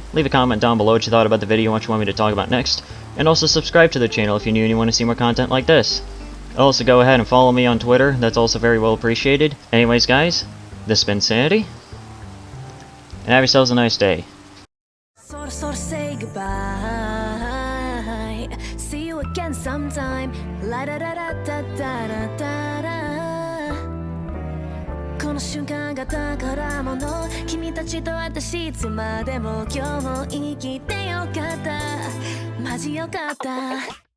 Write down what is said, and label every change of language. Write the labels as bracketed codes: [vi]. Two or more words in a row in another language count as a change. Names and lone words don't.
[en] Leave a comment down below what you thought about the video and what you want me to talk about next. And also subscribe to the channel if you're new and you want to see more content like this. Also go ahead and follow me on Twitter, that's also very well appreciated. Anyways guys, this has been Sanity, and have yourselves a nice day. So say goodbye. See you again sometime. La da da da da da da da da. [ja] この瞬間が宝物。君たちと私いつまでも今日も生きてよかった。マジよかった。